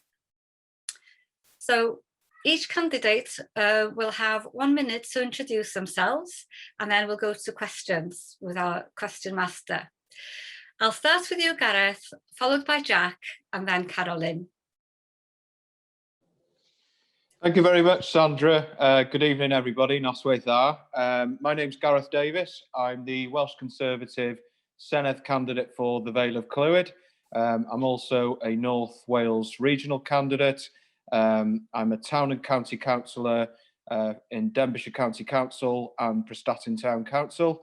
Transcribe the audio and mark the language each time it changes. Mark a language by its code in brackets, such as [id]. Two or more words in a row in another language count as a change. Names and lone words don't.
[en] So each candidate will have 1 minute to introduce themselves, and then we'll go to questions with our question master. I'll start with you, Gareth, followed by Jack, and then Carolyn. Thank you very much, Sandra. Good evening, everybody. [cy] Noswaith dda. [en] My name's Gareth Davies. I'm the Welsh Conservative Senedd candidate for the Vale of Clwyd. I'm also a North Wales regional candidate. I'm a town and county councillor in Denbighshire County Council and Prestatyn Town Council.